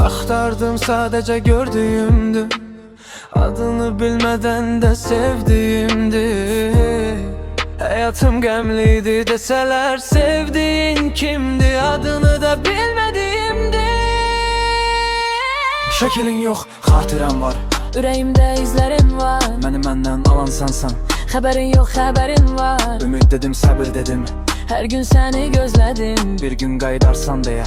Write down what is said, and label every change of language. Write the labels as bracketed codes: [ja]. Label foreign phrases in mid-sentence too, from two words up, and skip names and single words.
[tr] axtardım sadece gördüğümdü. Adını bilmeden de sevdiğimdi. Hayatım qəmliydi deseler, sevdiğin kimdi? Adını da bilmediğimdi. [az] Şəkilin yox, xatirəm var. Ürəyimdə izlərin var. Məni məndən alan sənsən. Xəbərin yox, xəbərin var. Ümid dedim, səbir dedim. Hər gün səni gözlədim, Bir gün qayıdarsan deyə.